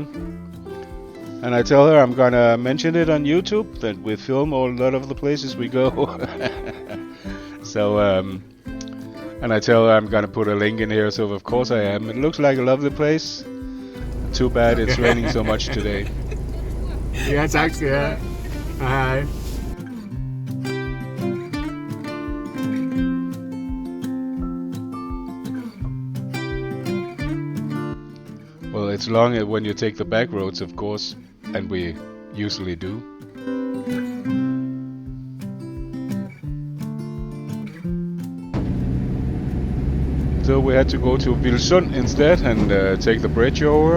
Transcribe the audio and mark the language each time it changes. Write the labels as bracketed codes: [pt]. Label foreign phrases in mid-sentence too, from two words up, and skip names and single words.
[en] And I tell her I'm gonna mention it on YouTube, that we film a lot of the places we go. So and I tell her I'm gonna put a link in here, so of course I am. It looks like a lovely place. Too bad it's raining so much today. [da] Ja, tak skal jeg have. Hej. [en] Well, it's long when you take the back roads, of course, and we usually do. So we had to go to Limfjorden instead and take the bridge over.